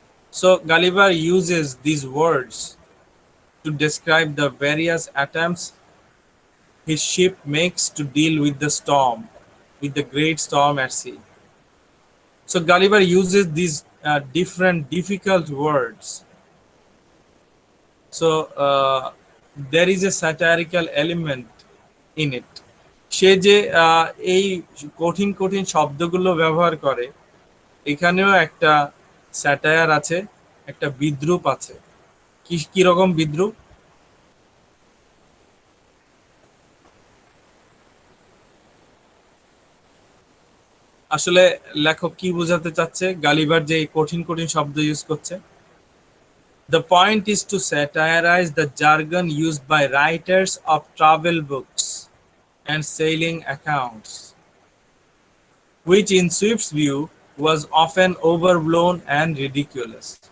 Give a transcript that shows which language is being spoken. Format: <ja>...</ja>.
<en>So Gulliver uses these words to describe the various attempts his ship makes to deal with the storm, with the great storm at sea. So Gulliver uses these different difficult words. So there is a satirical element in it.</en> <bn>সে যে এই কঠিন কঠিন শব্দগুলো ব্যবহার করে, এখানেও একটা satire আছে, একটা বিদ্রূপ আছে। কি রকম বিদ্রূপ? আসলে লেখক কি বোঝাতে চাচ্ছে গালিভার যে এই কঠিন কঠিন শব্দ ইউজ করছে?</bn> <en>The point is to satirize the jargon used by writers of travel books and sailing accounts, which in Swift's view was often overblown and ridiculous.</en>